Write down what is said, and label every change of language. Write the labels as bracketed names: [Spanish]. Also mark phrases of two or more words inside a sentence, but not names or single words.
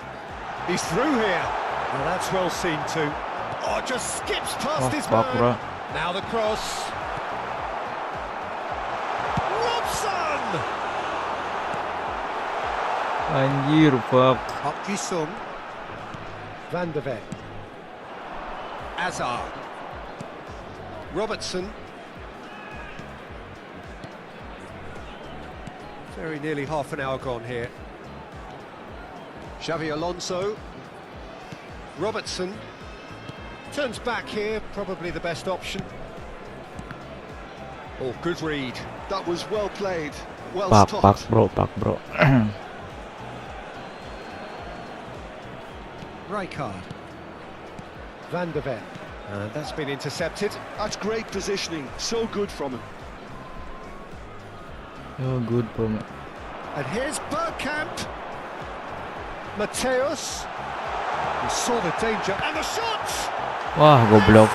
[English] He's through here. Well, that's well seen too. Oh, just skips past his man. Now the cross. Robson! [Indonesian] Anjir, fuck. [English] Park Ji-sung. Van de Ven. Azar. Robertson. Very nearly half an hour gone here. Xavi Alonso. Robertson. Turns back here, probably the best option. Oh, good read. That was well played, well Pak stopped. bro. Rijkaard. Van de Ven. And that's been intercepted. That's great positioning, so good from him. Oh, good bro. And here's Bergkamp. Mateus. He saw the danger. And the shot! [Indonesian] Wah, goblok.